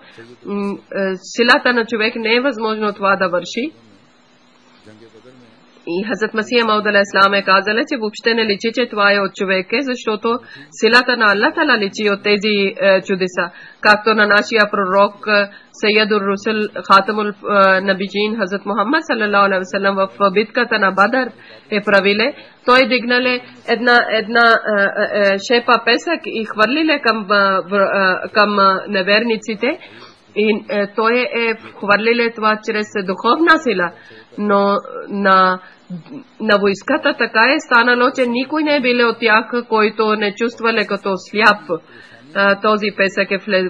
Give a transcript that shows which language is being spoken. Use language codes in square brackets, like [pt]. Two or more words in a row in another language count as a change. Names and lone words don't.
[bg] Силата на човек не е възможно това да върши. И Хазрат Масих Мауд [ar] عليه السلام [bg] е казал, че въобще не личи, че това е от човека, защото силата на [ar] الله تعالى [bg] личи от тези чудеса. Както на нашия пророк [ar] سيد الرسل خاتم النبيين [bg] Хазрат Мухаммад [ar] صلى الله عليه وسلم [bg] в битката на Бадър е правиле, той дигнале една шепа песък и хвърлиле към неверниците, и той е хвърлиле това чрез духовна сила, но на войската така е станало, че никой не е бил от тях, който не чувствале като сляп този песък е влез.